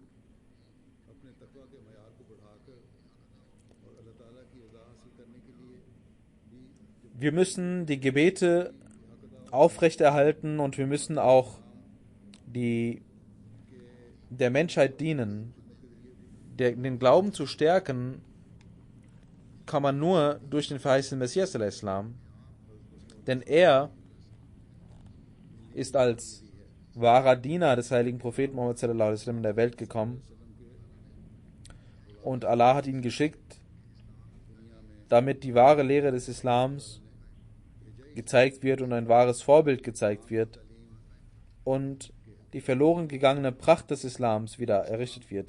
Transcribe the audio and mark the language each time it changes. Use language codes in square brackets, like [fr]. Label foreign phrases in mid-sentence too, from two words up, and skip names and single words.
[de] Wir müssen die Gebete aufrechterhalten und wir müssen auch der Menschheit dienen. Den Glauben zu stärken kann man nur durch den verheißenen Messias al-Islam. Denn er ist als wahrer Diener des heiligen Propheten Muhammad [ar] صلى الله عليه وسلم [de] in der Welt gekommen. Und Allah hat ihn geschickt, damit die wahre Lehre des Islams gezeigt wird und ein wahres Vorbild gezeigt wird und die verloren gegangene Pracht des Islams wieder errichtet wird.